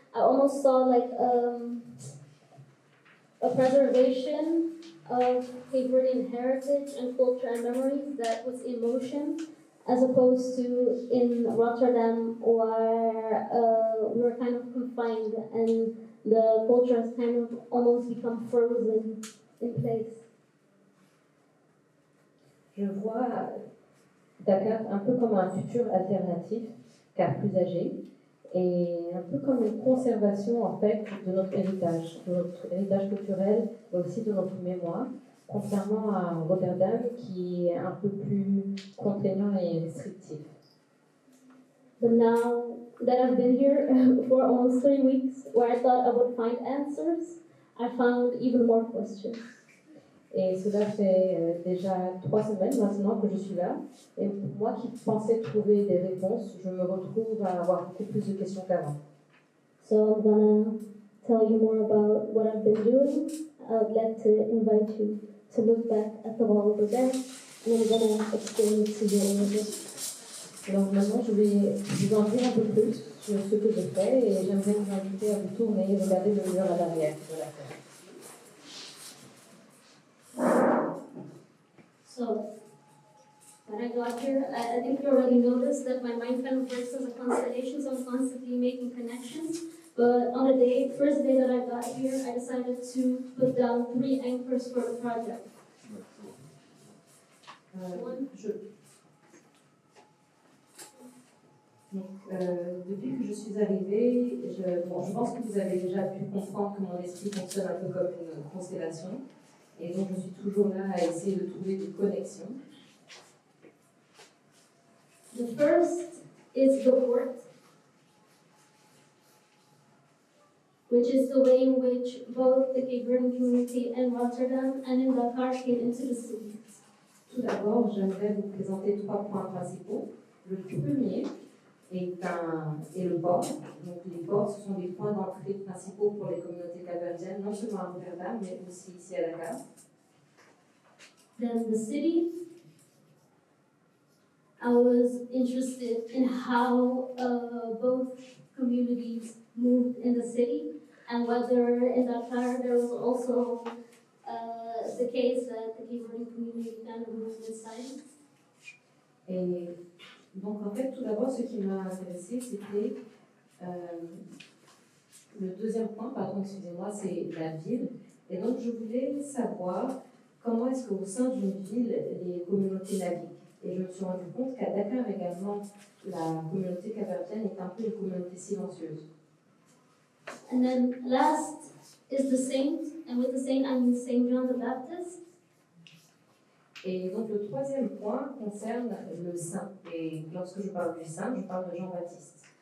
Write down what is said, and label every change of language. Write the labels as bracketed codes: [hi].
[en] I almost saw like a preservation of Cape Verdean heritage and culture and memories that was in motion. as opposed to in Rotterdam where we were kind of confined and the culture has kind of almost become frozen in place. [fr] Je vois Dakar un peu comme un futur alternatif, car plus âgé, et un peu comme une conservation en fait de notre héritage culturel, mais aussi de notre mémoire, contrairement à Rotterdam qui est un peu plus contraignant et restrictif. [en] But now that I've been here for almost 3 weeks, where I thought I would find answers, I found even more questions. [fr] Et cela fait déjà 3 semaines maintenant que je suis là. Et moi qui pensais trouver des réponses, je me retrouve à avoir beaucoup plus de questions qu'avant. [en] So I'm gonna tell you more about what I've been doing. I'd like to invite you to look back at the wall over there, and I'm gonna explain it to you a little bit. [fr] Alors maintenant, je vais vous en dire un peu plus sur ce que je fais et j'aimerais vous inviter à vous tourner et regarder le mur à l'arrière de la ferme. [en] So, when I got here, I think you already noticed that my mind kind of works as a constellation, so I'm constantly making connections. But on the first day that I got here, I decided to put down 3 anchors for the project. [fr] Depuis que je suis arrivée, je pense que vous avez déjà pu comprendre que mon esprit fonctionne un peu comme une constellation. Et donc, je suis toujours là à essayer de trouver des connexions. [en] The first is the port, which is the way in which both the Cape Verdean community in Rotterdam and in Dakar came into the city. [fr] Tout d'abord, j'aimerais vous présenter 3 points principaux. Le premier est le port. Donc, les ports, ce sont des points d'entrée principaux pour les communautés capverdiennes, non seulement à Rotterdam, mais aussi ici à Dakar. [en] Then the city. I was interested in how both communities moved in the city and whether in Dakar there was also the case that the Cape Verdean community kind of moved inside. [fr] Et donc, en fait, tout d'abord, ce qui m'a intéressé, c'était le deuxième point, pardon, excusez-moi, c'est la ville. Et donc, je voulais savoir comment est-ce qu'au sein d'une ville, les communautés naviguent. Et je me suis rendu compte qu'à Dakar également, la communauté capverdienne est un peu une communauté silencieuse. [en] And then last is the saint, and with the saint I mean Saint John the Baptist. [fr] Et donc le troisième point concerne le saint. Et lorsque je parle du saint, je parle de Jean-Baptiste.